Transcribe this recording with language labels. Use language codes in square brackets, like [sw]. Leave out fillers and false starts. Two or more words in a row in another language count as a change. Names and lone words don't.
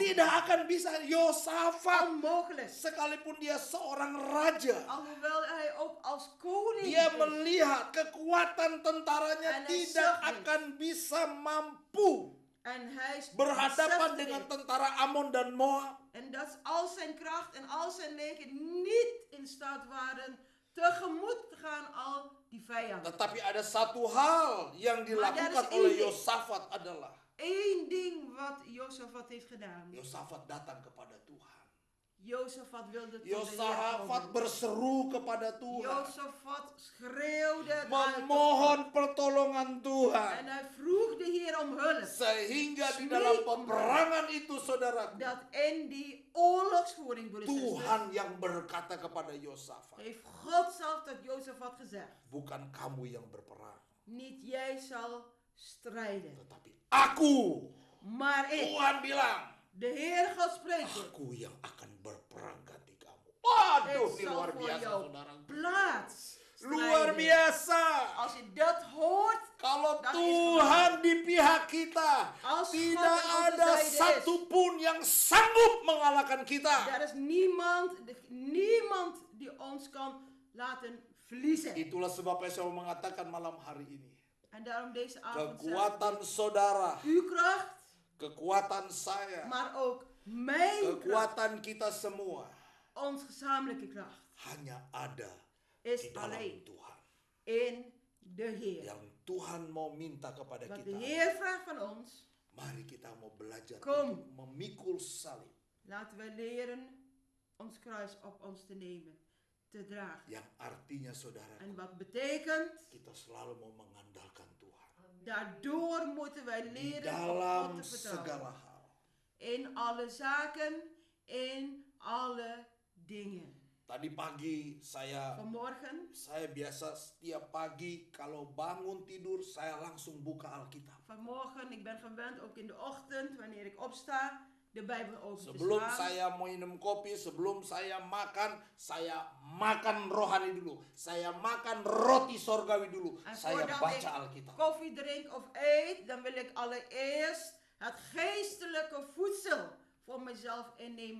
[id] Tidak akan bisa. Yosafat, [nl] Onmogelijk. [id] sekalipun dia seorang raja, [nl] Alhoewel hij ook als koning [id] dia [nl] is. [id] melihat kekuatan tentaranya [nl] En hij [id] tidak [nl] zag dit. [id] akan bisa mampu [nl] En hij [id] berhadapan [nl] besefte [id] dengan [nl] dit. [id] tentara Amon dan Moab. [nl] En dat al zijn kracht en al zijn leger niet in staat waren tegemoet te gaan al die vijanden. [id] Tetapi ada satu hal yang dilakukan ada oleh ini. Yosafat adalah [nl] Eén ding wat Josafat heeft gedaan. [id] Yosafat datang kepada Tuhan. [nl] Josafat wilde tot de Heer [id] Yosafat [nl] komen. [id] berseru kepada Tuhan, [nl] Josafat schreeuwde het uit tot [id] memohon [nl] God. [id] pertolongan [nl] En [id] Tuhan, [nl] hij vroeg de Heer om hulp. [id] sehingga di [nl] Smeek [id] dalam [nl] om [id] peperangan itu, saudaraku, [nl] Dat in die oorlogsvoering, broeders en [id] Tuhan [nl] zusters, [id] yang berkata kepada Yosafat, [nl] heeft God zelf tot Josafat gezegd. [id] bukan kamu yang berperang, [nl] Niet jij zal strijden, [id] tetapi aku. [nl] maar ik. [id] Tuhan bilang, [nl] De Heer God spreekt dit. [id] aku yang akan berperang ganti kamu. Waduh, [nl] Ik [id] ini [nl] zal [id] luar [nl] voor [id] biasa, [nl] jou [id] saudaraku. [nl] plaats [id] Luar [nl] strijden. [id] biasa. [nl] Als je dat hoort, [id] Kalau [nl] Dat is [id] Tuhan di pihak kita, [nl] Als [id] tidak [nl] God aan onze [id] ada [nl] zijde is. [id] satupun yang sanggup mengalahkan kita. [nl] er is niemand die ons kan laten verliezen. [id] Itulah sebabnya saya mau mengatakan malam hari ini, [nl] En daarom deze avond [id] kekuatan [nl] zegt [id] saudara, [nl] uw kracht, [id] kekuatan saya, [nl] maar ook mijn kracht, [id] kekuatan kita semua [nl] ons gezamenlijke kracht, [id] hanya ada [nl] is [id] di dalam [nl] alleen [id] Tuhan. [nl] in de Heer. [id] Yang Tuhan mau minta kepada [nl] Wat de [id] kita, [nl] Heer vraagt van ons, [id] mari kita mau belajar [nl] Kom. [id] untuk memikul salib [nl] laten we leren ons kruis op ons te nemen, te dragen. [id] yang artinya saudara, [nl] En wat betekent, [id] kita selalu mau mengandalkan Tuhan [nl] daardoor moeten wij [id] di [nl] leren op [id] dalam [nl] God te [id] segala [nl] vertrouwen. [id] hal. [nl] In alle zaken, in alle dingen. [id] Tadi pagi saya [nl] Vanmorgen, [id] biasa setiap pagi kalau bangun tidur saya langsung buka Alkitab. [nl] vanmorgen, ik ben gewend ook in de ochtend, wanneer ik opsta, de Bijbel open te [id] Sebelum [nl] slaan. [id] saya minum kopi, sebelum saya makan rohani dulu. Saya makan roti sorgawi dulu. [nl] En [id] Saya [nl] voordat [id] baca [nl] ik [id] Alkitab. [nl] koffie drink of eet, dan wil ik allereerst het geestelijke voedsel voor mezelf innemen.